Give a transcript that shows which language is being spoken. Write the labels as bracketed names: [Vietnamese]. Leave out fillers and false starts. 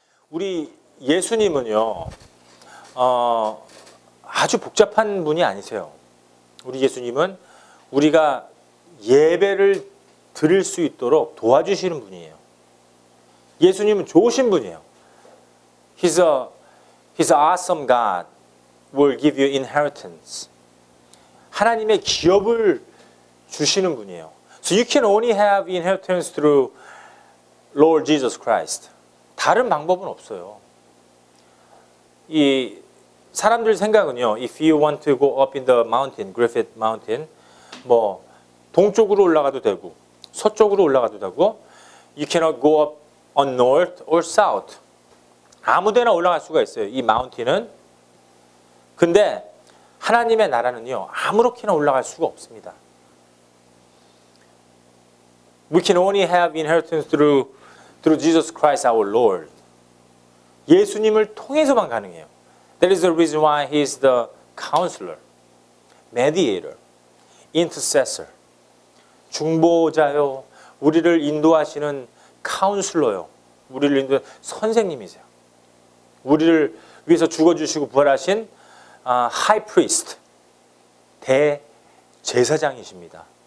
[Korean] 우리 예수님은요, 아주 복잡한 분이 아니세요. 우리 예수님은 우리가 예배를 드릴 수 있도록 도와주시는 분이에요. 예수님은 좋으신 분이에요. [English] He's an awesome God. Will give you inheritance. [Korean] 하나님의 기업을 주시는 분이에요. [English] So you can only have inheritance through Lord Jesus Christ. [Korean] 다른 방법은 없어요. 이 사람들 생각은요, [English] if you want to go up in the mountain, Griffith Mountain, [Korean] 뭐 동쪽으로 올라가도 되고 [English] 서쪽으로 올라가도 되고, you cannot go up on north or south. [Korean] 아무데나 올라갈 수가 있어요. 이 마운틴은. 근데 하나님의 나라는요, 아무렇게나 올라갈 수가 없습니다. [English] We can only have inheritance through Jesus Christ our Lord. [Korean] 예수님을 통해서만 가능해요. [English] That is the reason why He is the counselor, mediator, intercessor. [Korean] 중보자요, 우리를 인도하시는 카운슬러요, 우리를 인도하시는 선생님이세요. 우리를 위해서 죽어주시고 부활하신 [English] high priest, [Korean] 대제사장이십니다.